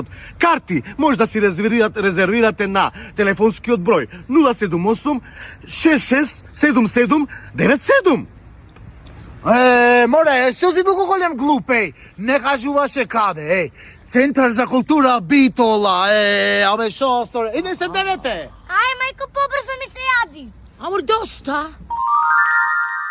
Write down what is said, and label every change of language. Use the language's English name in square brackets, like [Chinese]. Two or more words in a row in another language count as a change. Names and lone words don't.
[Macedonian] Карти може да си резервирате на телефонскиот број 078 66 77 97. Море, што си толку голем глуп, не кажуваше каде, Центар за култура Битола, абе шо стори, не се дерете. Ај, Мајко, побрзо ми се јади. Амор, доста!